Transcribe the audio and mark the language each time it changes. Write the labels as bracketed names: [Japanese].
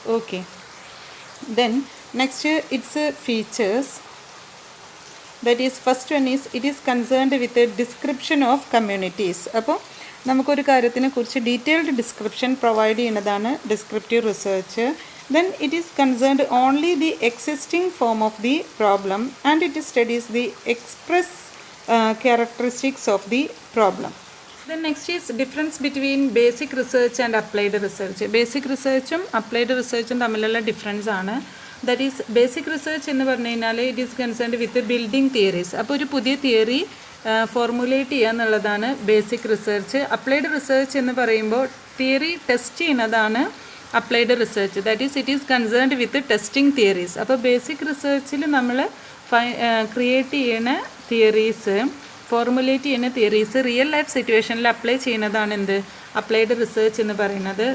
[English] Okay, then next its features. That is first one is it is concerned with description of communities. [Malayalam] അപ്പോൾ നമുക്കൊരു കാര്യത്തിനെ കുറിച്ച് detailed description provide ചെയ്യുന്നതാണ് descriptive research. [English] then it is concerned only the existing form of the problem and it studies the express characteristics of the problem. Then next is difference between basic research and applied research. Basic research and applied research [Malayalam] തമ്മിലുള്ള difference ആണ്. [English] that is basic research [Malayalam] എന്ന് പറഞ്ഞു കഴിഞ്ഞാൽ [English] It is concerned with building theories. [Malayalam] അപ്പോൾ ഒരു പുതിയ theory formulate ചെയ്യുക എന്നുള്ളതാണ് ബേസിക് റിസർച്ച്. അപ്ലൈഡ് റിസർച്ച് എന്ന് പറയുമ്പോൾ തിയറി ടെസ്റ്റ് ചെയ്യുന്നതാണ് applied research. [English] That is it is concerned with testing theories. [Malayalam] അപ്പോൾ ബേസിക് റിസർച്ചിൽ നമ്മൾ ക്രിയേറ്റ് ചെയ്യുന്ന തിയറീസ്, ഫോർമുലേറ്റ് ചെയ്യുന്ന തിയറീസ് റിയൽ ലൈഫ് സിറ്റുവേഷനിൽ അപ്ലൈ ചെയ്യുന്നതാണ് എന്ത് അപ്ലൈഡ് റിസർച്ച് എന്ന് പറയുന്നത്.